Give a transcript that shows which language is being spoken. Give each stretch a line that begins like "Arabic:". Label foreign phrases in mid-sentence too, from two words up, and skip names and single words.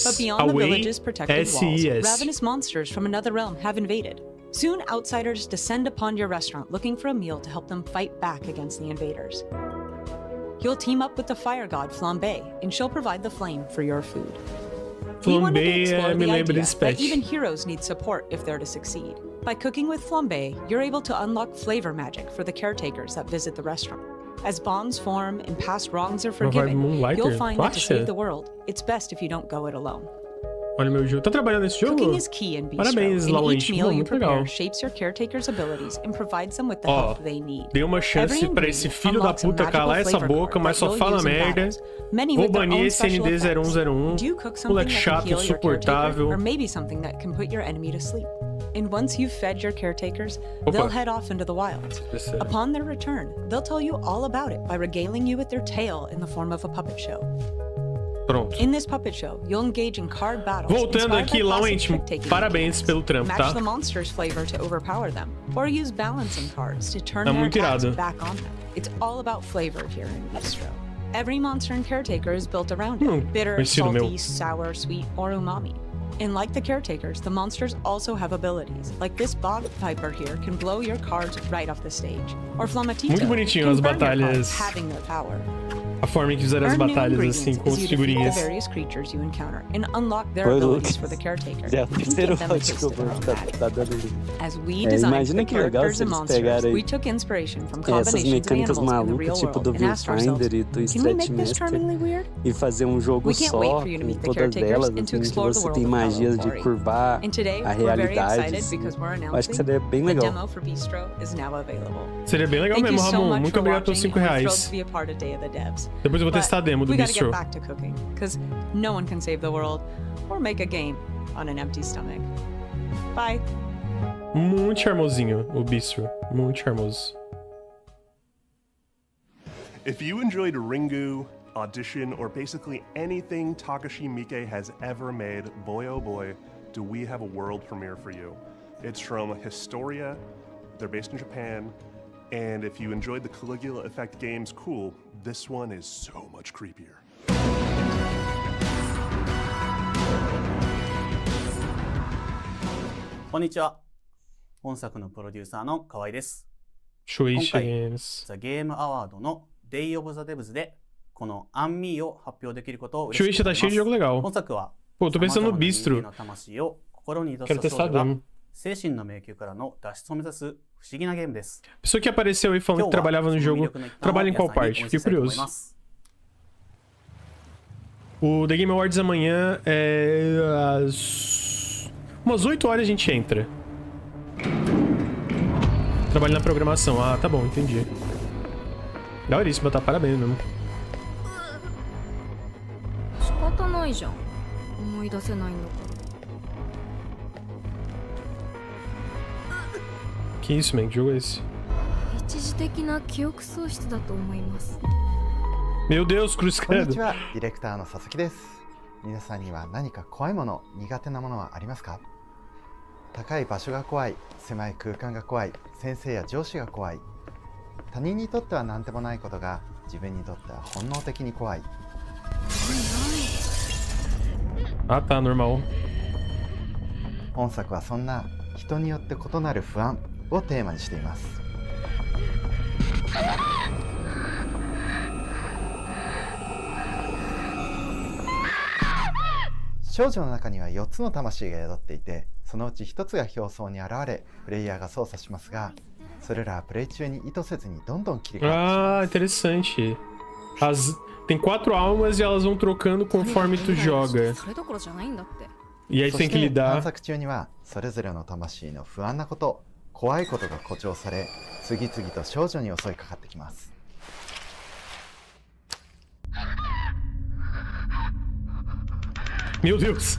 English: But beyond the village's protected walls, ravenous monsters from another realm have invaded. Soon, outsiders descend upon your restaurant looking for a meal to help them fight back against the invaders. You'll team up with the fire god Flambe, and she'll provide the flame for your food.
Portuguese: Flambe me lembra desse patch.
English: Even heroes need support if they're to succeed. By cooking with Flambe, you're able to unlock flavor magic for the caretakers that visit the restaurant. As bonds form and past wrongs are forgiven, you'll find that to save the world, it's best if you don't go it alone.
Portuguese: Olha meu jogo. Tá trabalhando nesse jogo?
English: Cooking is key in Bistro.
Portuguese: Parabéns,
English: Each meal you prepare shapes your caretaker's abilities and provides them with the help they need.
Portuguese: Dei uma chance pra esse filho da puta calar essa boca, mas só fala merda. Vou banir esse ND0101. Moleque chato, insuportável.
English: Or maybe something that can put your enemy to sleep. And once you've fed your caretakers, they'll head off into the wilds. Upon their return, they'll tell you all about it by regaling you with their tale in the form of a puppet show.
Portuguese: Pronto.
English: In this puppet show, you'll engage in card battles.
Portuguese: Voltando aqui, lá o íntimo. Parabéns pelo trampo, tá?
English: Match the monster's flavor to overpower them, or use balancing cards to turn their attacks back on them. It's all about flavor here in Bistro. Every monster and caretaker is built around it. Bitter, salty, sour, sweet, or umami. And like the caretakers, the monsters also have abilities. Like this bog viper here can blow your cards right off the stage. Or Flamatito
Portuguese: Muito bonitinho as batalhas.
English: Having their power.
Portuguese: A forma em que fizeram as batalhas assim com as figurinhas. Já é o terceiro round que eu vou tá dando. Imagina que legal se eles pegarem essas mecânicas malucas, tipo do Viewfinder e do Stretchmaster, e fazer um jogo só com todas elas, assim, que você tem magias de curvar a realidade. Acho que seria bem legal. Seria bem legal mesmo, Ramon. Muito obrigado pelos R$5. Depois eu vou testar a demo do Bistro.
English: Because no one can save the world or make a game on an empty stomach. Bye.
Portuguese: Muito charmosinho, o Bistro. Muito charmoso.
English: If you enjoyed Ringu, Audition, or basically anything Takashi Miike has ever made, boy oh boy, do we have a world premiere for you. It's from Historia, they're based in Japan, and if you enjoyed the Caligula Effect games, cool, this one is so much creepier.
Japanese: こんにちは。本作のプロデューサーの河合です。今回、ザ・ゲームアワードの Day of the Devs でこのアンミーを発表できることを嬉しく思います。本作は
Portuguese: Pô, tô pensando no Bistro.
Japanese: の魂を心に
Portuguese: Quero
Japanese: 宿す
Portuguese: testar
Japanese: 少女が
Portuguese: demo.
Japanese: 精神の迷宮からの脱出を目指す不思議なゲームです。
Portuguese: Pessoa que apareceu aí falando que trabalhava no jogo, trabalha em qual parte? Fiquei curioso. O The Game Awards amanhã é umas 8 horas a gente entra. Trabalho na programação. Ah, tá bom, entendi. Daoríssimo, tá? Parabéns mesmo.
Japanese: 仕方ないじゃん。思い出せないんだから。
Portuguese: Que isso, man? Que jogo é esse?
Japanese: 一時的な記憶喪失だと思います。
Portuguese: Meu Deus, Cruz
Japanese: こんに
Portuguese: Credo.
Japanese: ちは、ディレクターの佐々木です。皆さんには何か怖いもの、苦手なものはありますか？高い場所が怖い、狭い空間が怖い、先生や上司が怖い。他人にとっては何でもないことが自分にとっては本能的に怖い。
Portuguese: Ah, tá, normal.
Japanese: 本作はそんな人によって異なる不安をテーマにしています。少女の中には4つの魂が宿っていて、そのうち1つが表層に現れ、プレイヤーが操作しますが、それらはプレイ中に意図せずにどんどん切り替わってしまいます。
Portuguese: Ah, interessante. Tem 4 almas e elas vão trocando conforme tu joga.
Japanese: それどころじゃないんだって。
Portuguese: E aí
Japanese: そ
Portuguese: tem
Japanese: し
Portuguese: que
Japanese: て
Portuguese: lidar.
Japanese: 探索中にはそれぞれの魂の不安なこと、怖いことが誇張され、次々と少女に襲いかかってきます。
Portuguese: Meu Deus.